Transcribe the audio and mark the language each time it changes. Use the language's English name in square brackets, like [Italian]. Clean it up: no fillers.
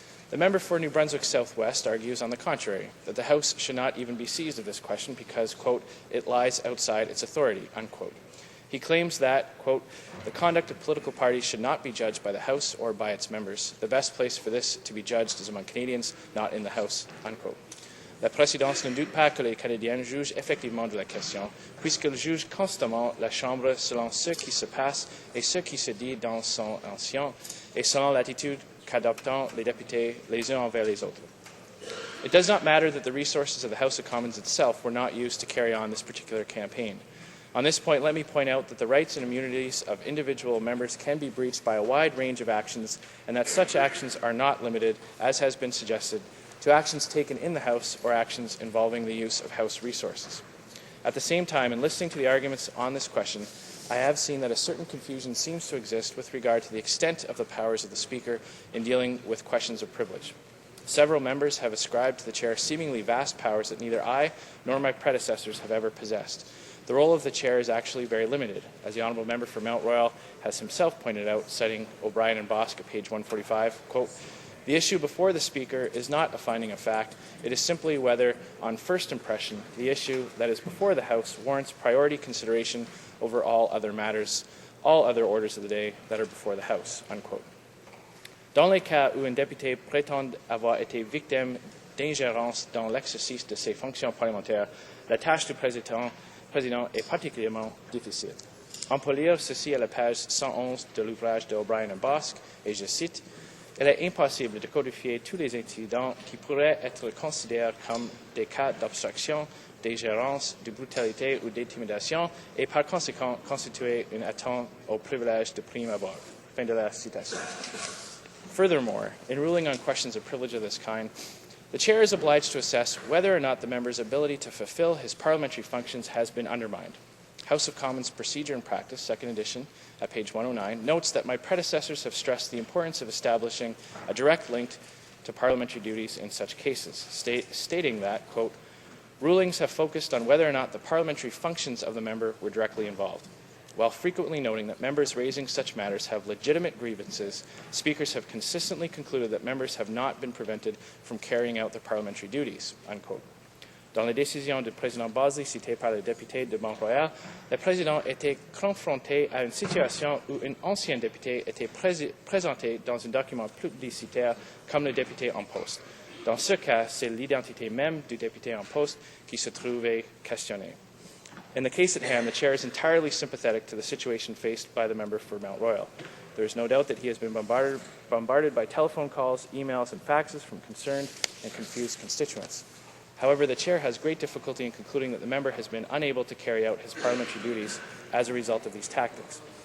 [English] The member for New Brunswick Southwest argues, on the contrary, that the House should not even be seized of this question because, quote, "it lies outside its authority," unquote. He claims that, quote, "the conduct of political parties should not be judged by the House or by its members. The best place for this to be judged is among Canadians, not in the House," unquote. [French] La présidence ne doute pas que les Canadiens jugent effectivement de la question, puisqu'ils jugent constamment la Chambre selon ce qui se passe et ce qui se dit dans son ancien, et selon l'attitude qu'adoptent les députés les uns envers les autres. [English] It does not matter that the resources of the House of Commons itself were not used to carry on this particular campaign. On this point, let me point out that the rights and immunities of individual members can be breached by a wide range of actions, and that such actions are not limited, as has been suggested, to actions taken in the House or actions involving the use of House resources. At the same time, in listening to the arguments on this question, I have seen that a certain confusion seems to exist with regard to the extent of the powers of the Speaker in dealing with questions of privilege. Several members have ascribed to the Chair seemingly vast powers that neither I nor my predecessors have ever possessed. The role of the Chair is actually very limited, as the Honourable Member for Mount Royal has himself pointed out, citing O'Brien and Bosk at page 145, quote, "The issue before the Speaker is not a finding of fact. It is simply whether, on first impression, the issue that is before the House warrants priority consideration over all other matters, all other orders of the day that are before the House," unquote. [French] Dans les cas où un député prétend avoir été victime d'ingérence dans l'exercice de ses fonctions parlementaires, la tâche du président est particulièrement difficile. On peut lire ceci à la page 111 de l'ouvrage d'O'Brien et Bosk, et je cite, "Il est impossible de codifier tous les incidents qui pourraient être considérés comme des cas d'obstruction, d'ingérence, de brutalité ou d'intimidation et par conséquent constituer une atteinte au privilège de prime abord." Fin de la citation. [English] Furthermore, in ruling on questions of privilege of this kind, the Chair is obliged to assess whether or not the member's ability to fulfill his parliamentary functions has been undermined. House of Commons Procedure and Practice, second edition, at page 109, notes that my predecessors have stressed the importance of establishing a direct link to parliamentary duties in such cases, stating that, quote, rulings have focused on whether or not the parliamentary functions of the member were directly involved. While frequently noting that members raising such matters have legitimate grievances, speakers have consistently concluded that members have not been prevented from carrying out their parliamentary duties, unquote. [French] Dans les décisions du président Bosley citées par le député de Mont-Royal, le président était confronté à une situation où un ancien député était présenté dans un document publicitaire comme le député en poste. Dans ce cas, c'est l'identité même du député en poste qui se trouvait questionnée. [English] In the case at hand, the Chair is entirely sympathetic to the situation faced by the member for Mount Royal. There is no doubt that he has been bombarded by telephone calls, emails, and faxes from concerned and confused constituents. However, the Chair has great difficulty in concluding that the member has been unable to carry out his parliamentary duties as a result of these tactics.